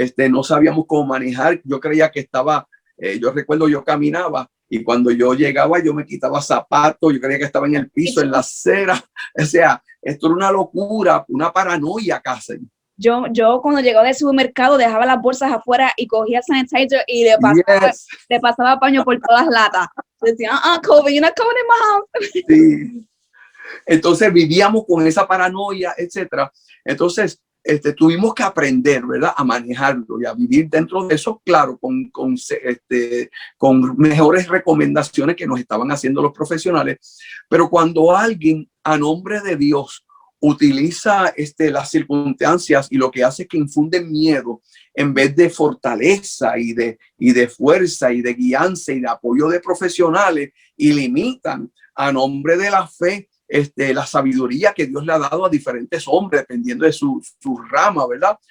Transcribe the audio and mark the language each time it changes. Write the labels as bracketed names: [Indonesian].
[Spanish] No sabíamos cómo manejar. Yo creía que estaba, yo recuerdo, yo caminaba y cuando yo llegaba, yo me quitaba zapatos, yo creía que estaba en el piso, en la acera. O sea, esto era una locura, una paranoia casi. Yo cuando llegaba del supermercado dejaba las bolsas afuera y cogía sanitizer y le pasaba paño por todas las latas. [English] Decía, COVID, you're not coming in my house. [Spanish] Sí. Entonces vivíamos con esa paranoia, etcétera. Entonces tuvimos que aprender, ¿verdad?, a manejarlo y a vivir dentro de eso, claro, con mejores recomendaciones que nos estaban haciendo los profesionales. Pero cuando alguien a nombre de Dios utiliza las circunstancias y lo que hace es que infunde miedo en vez de fortaleza y de fuerza y de guianza y de apoyo de profesionales, y limitan a nombre de la fe la sabiduría que Dios le ha dado a diferentes hombres dependiendo de su rama, ¿verdad?